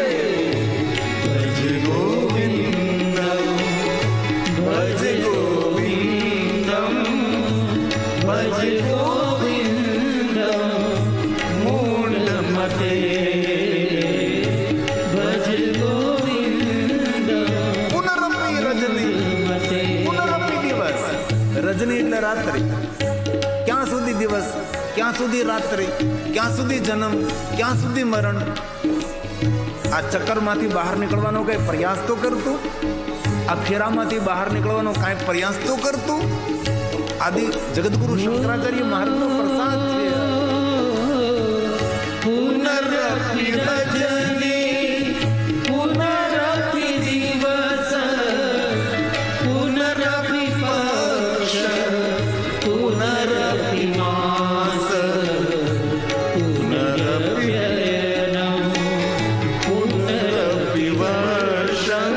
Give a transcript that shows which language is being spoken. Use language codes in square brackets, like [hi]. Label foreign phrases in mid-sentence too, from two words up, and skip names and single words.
[sa] भज गोविंदम भज गोविंदम भज गोविंदम मूढ़मते भज गोविंदम પુનરપી રજની मते પુનરપી દિવસ રજની [gu] એટલે રાત્રિ ક્યાં સુધી દિવસ ક્યાં સુધી રાત્રિ ક્યાં સુધી જન્મ ક્યાં સુધી મરણ આ ચક્કરમાંથી બહાર નીકળવાનો કઈ પ્રયાસ તો કરતું આ ફેરામાંથી બહાર નીકળવાનો કાંઈ પ્રયાસ તો કરતું આદિ જગતગુરુ શંકરાચાર્ય મહારાજનો પ્રસાદ છે [sa] पुनरपि रजनी पुनरपि दिवस पुनरपि पक्ष पुनरपि मास पुनरपि अयनं पुनरपि वर्ष